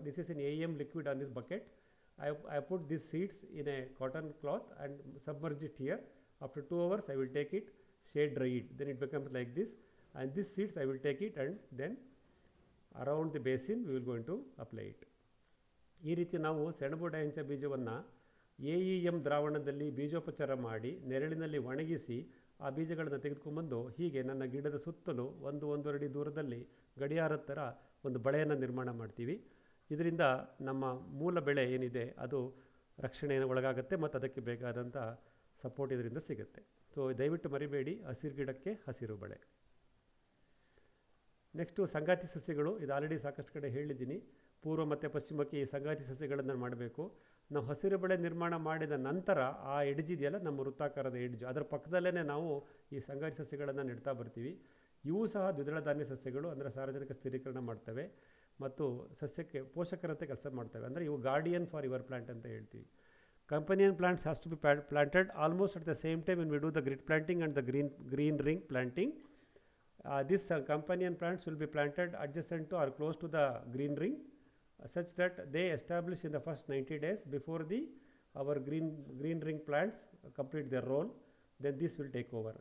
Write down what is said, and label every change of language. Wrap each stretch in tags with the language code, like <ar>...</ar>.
<en>This is an AEM liquid on this bucket. I put these seeds in a cotton cloth and submerge it here. After 2 hours, I will take it, shade dry it. Then it becomes like this, and these seeds I will take it and then around the basin we will going to apply it.</en> <kn>ಈ ರೀತಿ ನಾವು ಸೆಣಬು ಡಯಾಂಚ ಬೀಜವನ್ನು AEM ದ್ರಾವಣದಲ್ಲಿ ಬೀಜೋಪಚಾರ ಮಾಡಿ ನೆರಳಿನಲ್ಲಿ ಒಣಗಿಸಿ ಆ ಬೀಜಗಳನ್ನು ತೆಗೆದುಕೊಂಡ್ಬಂದು ಹೀಗೆ ನನ್ನ ಗಿಡದ ಸುತ್ತಲೂ 1-1.5 ಅಡಿ ದೂರದಲ್ಲಿ ಗಡಿಯಾರದ ಥರ ಒಂದು ಬಳೆಯನ್ನು ನಿರ್ಮಾಣ ಮಾಡ್ತೀವಿ. ಇದರಿಂದ ನಮ್ಮ ಮೂಲ ಬೆಳೆ ಏನಿದೆ ಅದು ರಕ್ಷಣೆಯನ್ನು ಒಳಗಾಗುತ್ತೆ ಮತ್ತು ಅದಕ್ಕೆ ಬೇಕಾದಂಥ ಸಪೋರ್ಟ್ ಇದರಿಂದ ಸಿಗುತ್ತೆ. ಸೊ ದಯವಿಟ್ಟು ಮರಿಬೇಡಿ, ಹಸಿರು ಗಿಡಕ್ಕೆ ಹಸಿರು ಬಳೆ. ನೆಕ್ಸ್ಟು ಸಂಗಾತಿ ಸಸ್ಯಗಳು. ಇದು ಆಲ್ರೆಡಿ ಸಾಕಷ್ಟು ಕಡೆ ಹೇಳಿದ್ದೀನಿ. ಪೂರ್ವ ಮತ್ತು ಪಶ್ಚಿಮಕ್ಕೆ ಈ ಸಂಗಾತಿ ಸಸ್ಯಗಳನ್ನು ಮಾಡಬೇಕು. ನಾವು ಹಸಿರು ಬೆಳೆ ನಿರ್ಮಾಣ ಮಾಡಿದ ನಂತರ ಆ ಎಡ್ಜಿದೆಯಲ್ಲ, ನಮ್ಮ ವೃತ್ತಾಕಾರದ ಎಡ್ಜು, ಅದರ ಪಕ್ಕದಲ್ಲೇ ನಾವು ಈ ಸಂಗಾತಿ ಸಸ್ಯಗಳನ್ನು ನೆಡ್ತಾ ಬರ್ತೀವಿ. ಇವು ಸಹ ದ್ವಿದಳ ಧಾನ್ಯ ಸಸ್ಯಗಳು, ಅಂದರೆ ಸಾರ್ವಜನಿಕ ಸ್ಥಿರೀಕರಣ ಮಾಡ್ತವೆ ಮತ್ತು ಸಸ್ಯಕ್ಕೆ ಪೋಷಕರಂತೆ ಕೆಲಸ ಮಾಡ್ತವೆ. ಅಂದರೆ ಇವು</kn> <en>guardian for your plant</en> <kn>ಅಂತ ಹೇಳ್ತೀವಿ.</kn> <en>Companion plants has to be planted almost at the same time when we do the grid planting and the green ring planting. These companion plants will be planted adjacent to or close to the green ring, such that they establish in the first 90 days before our green ring plants complete their role. Then this will take over.</en>